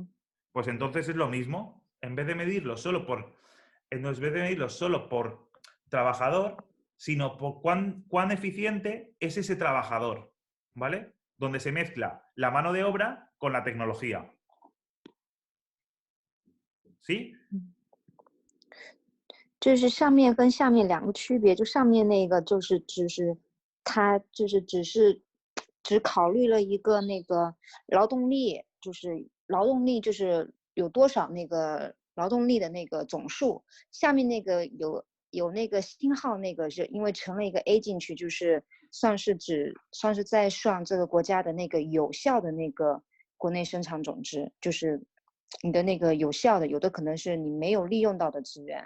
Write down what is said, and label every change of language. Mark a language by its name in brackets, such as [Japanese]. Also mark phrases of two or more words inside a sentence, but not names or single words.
[Spanish] Pues entonces es lo mismo. En vez de medirlo solo por trabajador, sino por cuán eficiente es ese trabajador, ¿vale? Donde se mezcla la mano de obra con la tecnología. ¿Sí? [Chinese] 就是上面跟下面两个区别，就上面那个它只考虑了一个那个劳动力，就是有多少那个劳动力的那个总数，下面那个有那个星号，那个是因为乘了一个 A 进去，就是算是在算这个国家的那个有效的那个国内生产总值，就是你的那个有效的，有的可能是你没有利用到的资源。